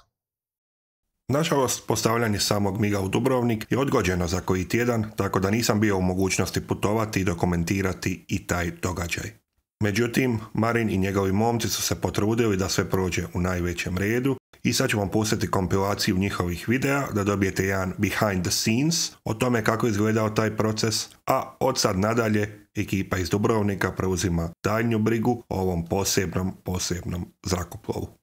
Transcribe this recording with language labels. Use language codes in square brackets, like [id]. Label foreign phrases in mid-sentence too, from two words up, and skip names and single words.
[hr] Nažalost, postavljanje samog MiG-a u Dubrovnik je odgođeno za koji tjedan, tako da nisam bio u mogućnosti putovati i dokumentirati i taj događaj. Međutim, Marin i njegovi momci su se potrudili da sve prođe u najvećem redu i sad ću vam pustiti kompilaciju njihovih videa da dobijete jedan [en] behind the scenes [hr] o tome kako je izgledao taj proces, a od sad nadalje ekipa iz Dubrovnika preuzima daljnju brigu o ovom posebnom zrakoplovu.